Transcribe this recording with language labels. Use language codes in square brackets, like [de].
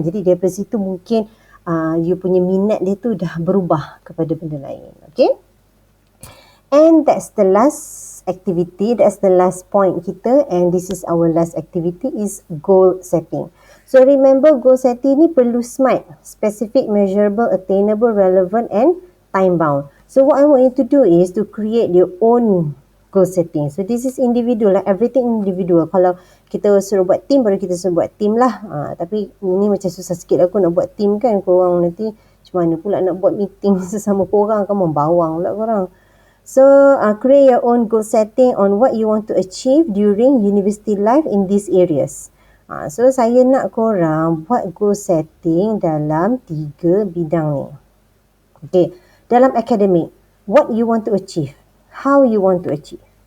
[ms] Jadi daripada situ mungkin [en] you [ms] punya minat dia tu dah berubah kepada benda lain. Okay? [en] And that's the last activity. That's the last point [ms] kita. [en] And this is our last activity is goal setting. So remember, goal setting [ms] ni perlu [en] SMART. Specific, measurable, attainable, relevant and time bound. So what I want you to do is to create your own goal setting. So this is individual lah. Everything individual. [ms] Kalau kita suruh buat team, baru kita suruh buat team lah. Tapi ini macam susah sikit aku nak buat team kan. Korang nanti macam mana pula nak buat meeting sesama korang. Kamu bawang pula korang. [en] So create your own goal setting on what you want to achieve during university life in these areas. [ms] So saya nak korang buat goal setting dalam 3 bidang ni. [en] Okay, [ms] dalam [en] academic, what you want to achieve, how you want to achieve.